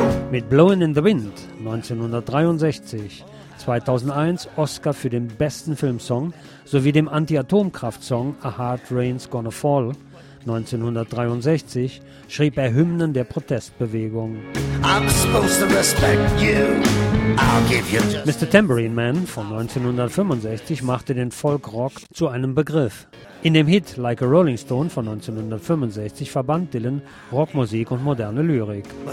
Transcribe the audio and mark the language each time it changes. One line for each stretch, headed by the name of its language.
German: Mit Blowin' in the Wind 1963, 2001 Oscar für den besten Filmsong sowie dem Anti-Atomkraft-Song A Hard Rain's Gonna Fall. 1963 schrieb er Hymnen der Protestbewegung.
English: I'm supposed to respect you. I'll give you just... Mr.
German: Tambourine Man von 1965 machte den Folkrock zu einem Begriff. In dem Hit Like a Rolling Stone von 1965 verband Dylan Rockmusik und moderne Lyrik.